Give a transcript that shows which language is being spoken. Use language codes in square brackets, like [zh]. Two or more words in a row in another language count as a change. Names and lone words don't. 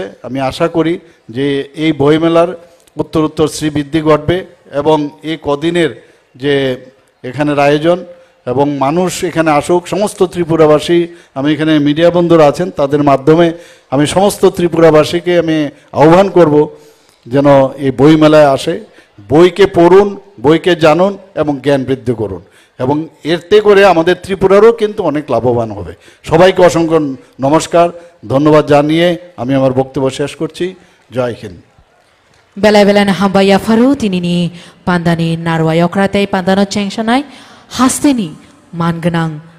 [bn] আমি আশা করি যে এই বইমেলার উত্তরোত্তর শ্রীবৃদ্ধি ঘটবে এবং এই কদিনের যে এখানের আয়োজন এবং মানুষ এখানে আসুক, সমস্ত ত্রিপুরাবাসী, আমি এখানে মিডিয়া বন্ধুরা আছেন তাদের মাধ্যমে আমি সমস্ত ত্রিপুরাবাসীকে আমি আহ্বান করব যেন এই বইমেলায় আসে, বইকে পড়ুন, বইকে জানুন এবং জ্ঞান বৃদ্ধি করুন এবং এতে করে আমাদের ত্রিপুরারও কিন্তু অনেক লাভবান হবে। সবাইকে অসংখ্য নমস্কার, ধন্যবাদ জানিয়ে আমি আমার বক্তব্য শেষ করছি। জয় হিন্দ। [trp] Bela-bela na hambaya faru tinini pandani narwayokratai pandano chengsanai hasteni manganang